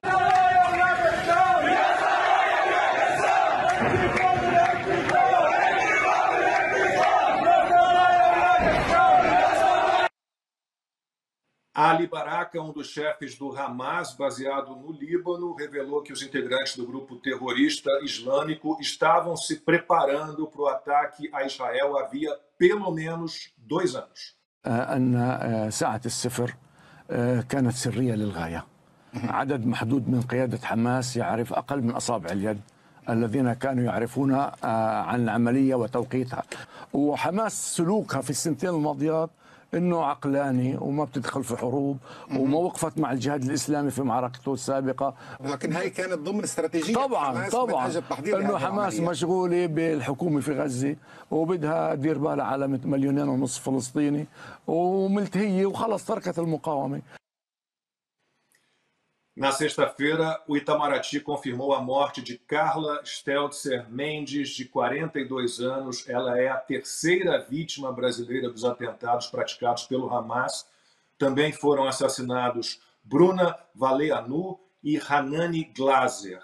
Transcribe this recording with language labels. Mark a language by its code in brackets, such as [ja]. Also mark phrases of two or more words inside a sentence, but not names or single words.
[pt] Ali Baraka, um dos chefes do Hamas, baseado no Líbano, revelou que os integrantes do grupo terrorista islâmico estavam se preparando para o ataque a Israel havia pelo menos 2 anos. [ar] أن ساعة الصفر كانت سرية للغاية. عدد محدود من قيادة حماس يعرف أقل من أصابع اليد الذين كانوا يعرفون عن العملية وتوقيتها. وحماس سلوكها في السنتين الماضيات انه عقلاني وما بتدخل في حروب وما وقفت مع الجهاد الاسلامي في معركته السابقه. لكن هي كانت ضمن استراتيجيه طبعا انه حماس مشغوله بالحكومه في غزه وبدها تدير بالها على 2.5 مليون فلسطيني وملتهيه وخلص تركت المقاومه. [pt] Na sexta-feira, o Itamaraty confirmou a morte de Carla Steltzer Mendes, de 42 anos. Ela é a terceira vítima brasileira dos atentados praticados pelo Hamas. Também foram assassinados Bruna Valeanu e Hanani Glaser.